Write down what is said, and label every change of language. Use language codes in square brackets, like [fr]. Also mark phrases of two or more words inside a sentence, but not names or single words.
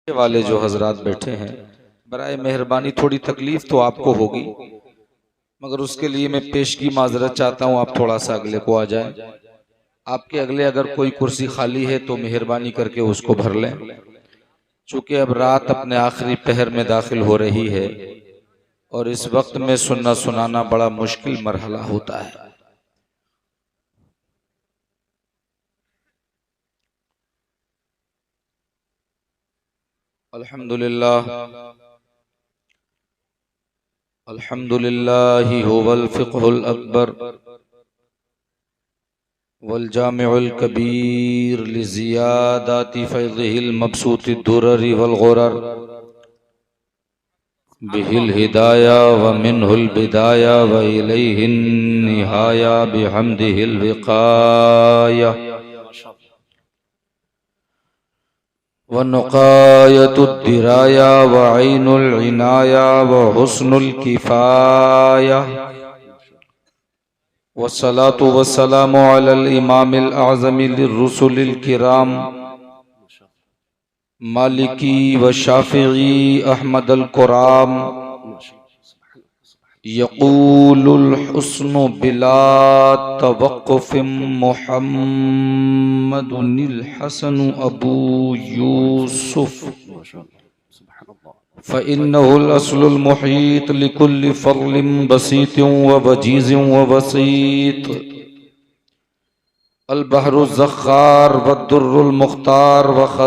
[ur] والے جو حضرات بیٹھے ہیں، برائے مہربانی تھوڑی تکلیف تو آپ کو ہوگی، مگر اس کے لیے میں پیش کی معذرت چاہتا ہوں، آپ تھوڑا سا اگلے کو آ جائیں. آپ کے اگلے اگر کوئی کرسی خالی ہے تو مہربانی کر کے اس کو بھر لیں، چونکہ اب رات اپنے آخری پہر میں داخل ہو رہی ہے اور اس وقت میں سننا سنانا بڑا مشکل مرحلہ ہوتا ہے. [ar] الحمد لله الحمد لله هو الفقه الأكبر والجامع الكبير لزيادة فيضه المبسوط درر والغرر به الهداية ومنه البداية وإليه النهاية بحمده الوقاية ونقاية الدراية وعين العناية وحسن الكفاية والصلاة والسلام على الإمام الأعظم للرسل الكرام مالكي وشافعي أحمد الكرام يقول الحسن بلا توقف محمد الحسن أبو يوسف فإنه الأصل المحيط لكل فضل بسيط ووجيز ووسيط البحر الزخار والدر المختار و